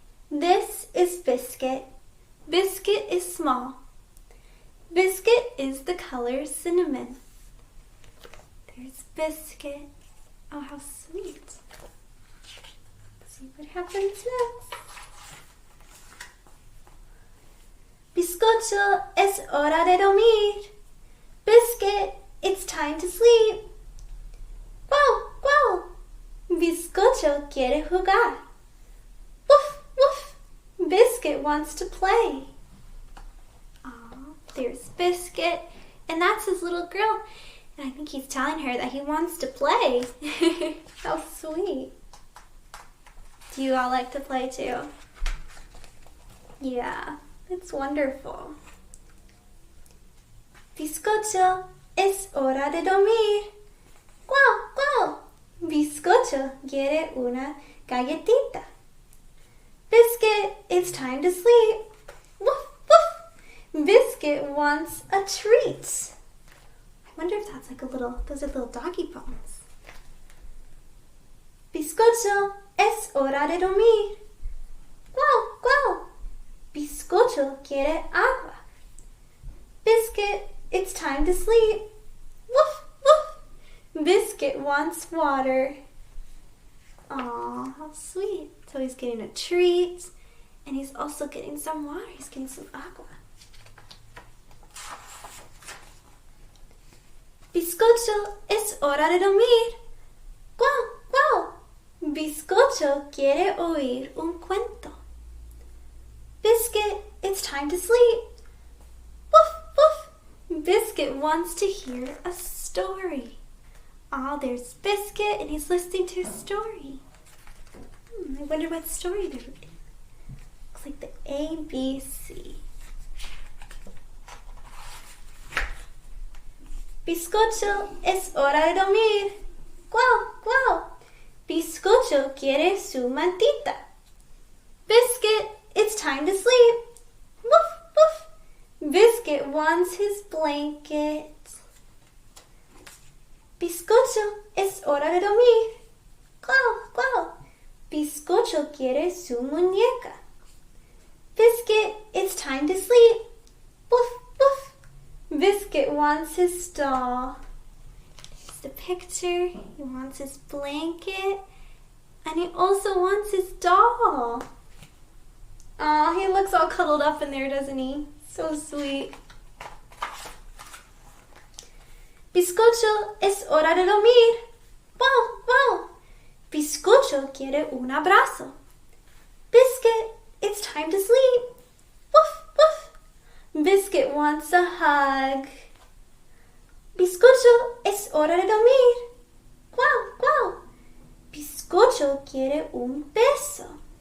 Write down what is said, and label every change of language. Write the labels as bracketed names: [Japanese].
[English] This is Biscuit. Biscuit is small. Biscuit is the color cinnamon. There's Biscuit. Oh, how sweet. Let's see what happens next. [Spanish] Bizcocho, es hora de dormir. [English] Biscuit, it's time to sleep. [Spanish] Wow, wow. Bizcocho quiere jugar. Woof, woof. [English] Biscuit wants to play. Aw, there's Biscuit, and that's his little girl. And I think he's telling her that he wants to play. How sweet. Do you all like to play too? Yeah, it's wonderful. [Spanish] Bizcocho, es hora de dormir. Guau, guau. Bizcocho quiere una galletita. [English] Biscuit, it's time to sleep. Woof, woof. Biscuit wants a treat. I wonder if that's like a little, those are little doggy bones. [Spanish] Bizcocho, es hora de dormir. Guau, guau. Bizcocho quiere agua. [English] Biscuit, it's time to sleep. Woof, woof. Biscuit wants water. Aw, how sweet. So he's getting a treat, and he's also getting some water. He's getting some agua. [Spanish] Bizcocho, es hora de dormir. Guau, guau. Bizcocho quiere oír un cuento. [English] Biscuit, it's time to sleep. Woof, woof. Biscuit wants to hear a story. Ah, there's Biscuit, and he's listening to a story. I wonder what story they're reading. Looks like the ABC. [Spanish] Bizcocho, es hora de dormir. Guau, guau. Bizcocho quiere su mantita. [English] Biscuit, it's time to sleep. Woof, woof. Biscuit wants his blanket. [Spanish] Bizcocho, es hora de dormir. Guau, guau. Bizcocho quiere su muñeca. [English] Biscuit, it's time to sleep. Woof, woof. Biscuit wants his doll. Here's the picture. He wants his blanket. And he also wants his doll. Aw, he looks all cuddled up in there, doesn't he? So sweet. [Spanish] Bizcocho, es hora de dormir. Wow, wow. Bizcocho quiere un abrazo. [English] Biscuit, it's time to sleep. Woof, woof. Biscuit wants a hug. [Spanish] Bizcocho, es hora de dormir. Guau, guau. Bizcocho quiere un beso.